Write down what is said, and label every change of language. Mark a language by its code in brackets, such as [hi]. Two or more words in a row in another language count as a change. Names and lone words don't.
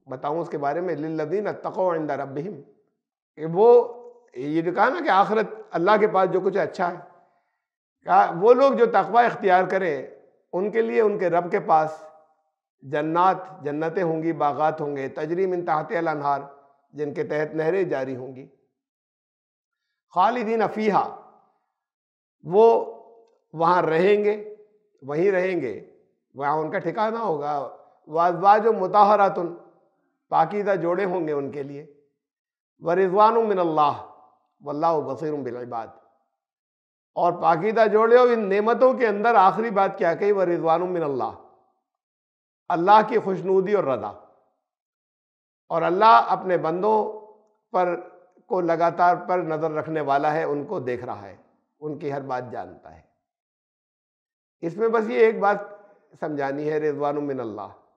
[ur] بتاؤں اس کے بارے میں, [ar] للذين اتقوا عند ربهم, [ur] کہ وہ یہ جو کہا نا کہ آخرت اللہ کے پاس جو کچھ اچھا ہے، کہا وہ لوگ جو تقویٰ اختیار کریں ان کے لیے ان کے رب کے پاس جنتیں ہوں گی، باغات ہوں گے, [ar] تجري من تحتها الأنهار, [ur] جن کے تحت نہریں جاری ہوں گی, [ar] خالدين فيها, [ur] وہ وہاں رہیں گے، وہیں رہیں گے، وہاں ان کا ٹھکانہ ہوگا. [ar] وأزواج مطهرة, [ur] پاکیزہ جوڑے ہوں گے ان کے لیے. [ar] ورضوان من الله والله بصير بالعباد, [ur] اور پاکیزہ جوڑے ہو ان نعمتوں کے اندر آخری بات کیا کہی, [ar] ورضوان من الله, [ur] اللہ کی خوشنودی اور رضا، اور اللہ اپنے بندوں پر کو لگاتار پر نظر رکھنے والا ہے، ان کو دیکھ رہا ہے، ان کی ہر بات جانتا ہے. اس میں بس یہ ایک بات سمجھانی ہے, [ar] رضوان من الله.